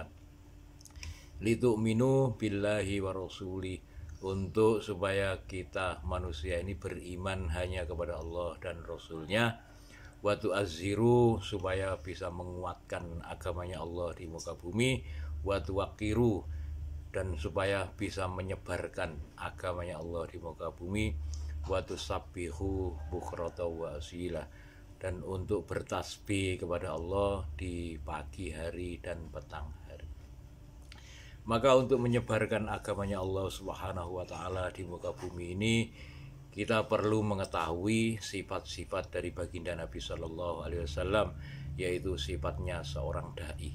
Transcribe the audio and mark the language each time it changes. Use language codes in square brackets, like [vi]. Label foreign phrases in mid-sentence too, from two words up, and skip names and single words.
[ar] لتؤمنوا بالله ورسوله, [id] untuk supaya kita manusia ini beriman hanya kepada Allah dan Rasulnya. [ar] وتعزروه, [id] supaya bisa menguatkan agamanya Allah di muka bumi. [ar] وتوقروه, [id] dan supaya bisa menyebarkan agamanya Allah di muka bumi. [ar] وتسبحوه بكرة وأصيلا, [id] dan untuk bertasbih kepada Allah di pagi hari dan petang hari. Maka untuk menyebarkan agamanya Allah [ar] سبحانه وتعالى [id] di muka bumi ini, kita perlu mengetahui sifat-sifat dari baginda Nabi [ar] صلى الله عليه وسلم, [id] yaitu sifatnya seorang da'i.